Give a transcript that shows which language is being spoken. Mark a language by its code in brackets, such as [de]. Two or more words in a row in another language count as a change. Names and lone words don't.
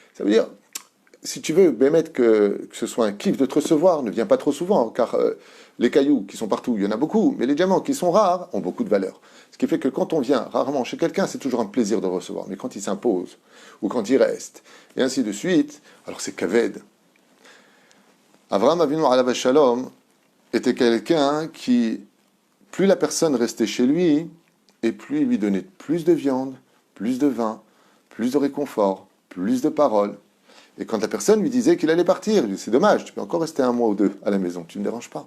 [fr] Ça veut dire, si tu veux, Bémet, que ce soit un kiff de te recevoir, ne viens pas trop souvent, car les cailloux qui sont partout, il y en a beaucoup, mais les diamants qui sont rares ont beaucoup de valeur. Ce qui fait que quand on vient rarement chez quelqu'un, c'est toujours un plaisir de recevoir. Mais quand il s'impose, ou quand il reste, et ainsi de suite, alors c'est kaved. Avraham [he] אבינו עליו השלום [fr] était quelqu'un qui, plus la personne restait chez lui, et plus il lui donnait plus de viande, plus de vin, plus de réconfort, plus de paroles. Et quand la personne lui disait qu'il allait partir, il dit, c'est dommage, tu peux encore rester un mois ou deux à la maison, tu ne me déranges pas.